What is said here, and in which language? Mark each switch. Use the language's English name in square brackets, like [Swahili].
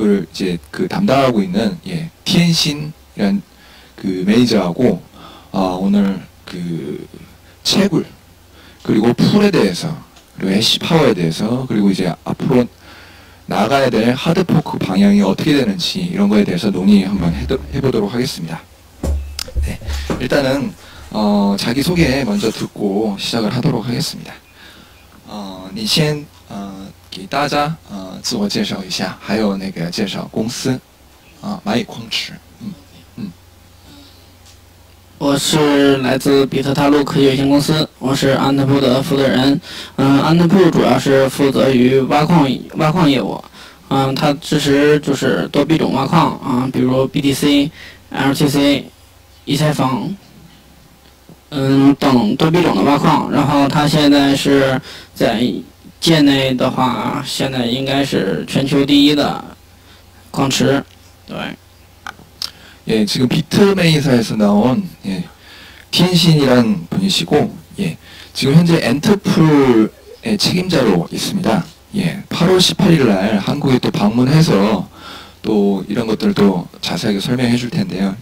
[Korean] 이제 담당하고 있는 티엔신이란 그 매니저하고 오늘 그 채굴 그리고 풀에 대해서, 그리고 해시파워에 대해서, 그리고 이제 앞으로 나가야 될 하드포크 방향이 어떻게 되는지 이런 거에 대해서 논의 한번 해보도록 하겠습니다. 네, 일단은 자기소개 먼저 듣고 시작을 하도록 하겠습니다. [Chinese] 你先给大家自我介绍一下，还有那个介绍公司蚂蚁矿池。我是来自比特大陆科技有限公司，我是安特铺的负责人。安特铺主要是负责于挖矿业务。它支持就是多币种挖矿比如 BTC、LTC、以太坊，等多币种的挖矿。然后它现在是在界内的话，现在应该是全球第一的矿池，对。 [Korean] 예, 지금 비트메이사에서 나온 티엔신이란 분이시고, 지금 현재 엔트풀의 책임자로 있습니다. 8월 18일 날 한국에 또 방문해서 또 이런 것들도 자세하게 설명해 줄 텐데요.